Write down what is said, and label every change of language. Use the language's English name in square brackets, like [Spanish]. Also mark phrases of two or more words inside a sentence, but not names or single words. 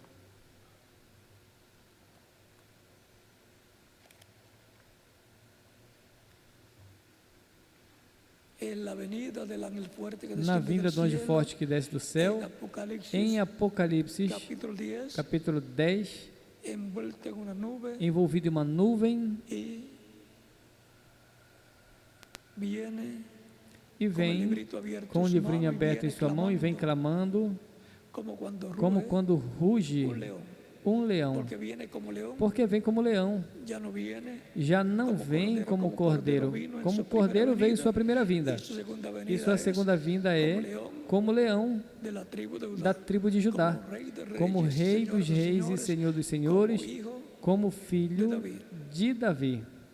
[Portuguese] Na vinda do anjo forte que desce do céu, em Apocalipse, capítulo 10, [Spanish] envuelto en una nube [Portuguese] envolvido em uma nuvem, [Spanish] y viene [Portuguese] e vem com o livrinho aberto em sua mão e vem clamando, como quando ruge um leão. Porque vem como leão, já não vem como cordeiro. Como cordeiro veio em sua primeira vinda, e sua segunda vinda é como leão da tribo de Judá, como rei dos reis e senhor dos senhores, como filho de Davi.